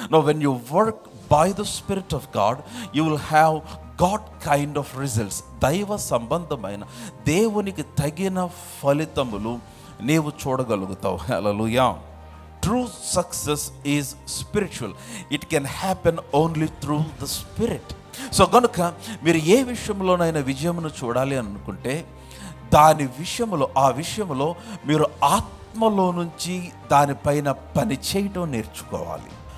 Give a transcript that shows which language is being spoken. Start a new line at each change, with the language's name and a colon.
English: Now when you work by the Spirit of God, you will have God kind of results.
Telugu: దైవ సంబంధమైన దేవునికి తగిన ఫలితములు నీవు చూడగలుగుతావు. హల్లెలూయా.
English: True success is spiritual. It can happen only through the Spirit.
Telugu: So కనుక మీరు ఏ విషయంలోనైనా విజయమును చూడాలి అనుకుంటే ఆ విషయంలో మీరు ఆత్మలో నుంచి దానిపైన పని చేయడం నేర్చుకోవాలి.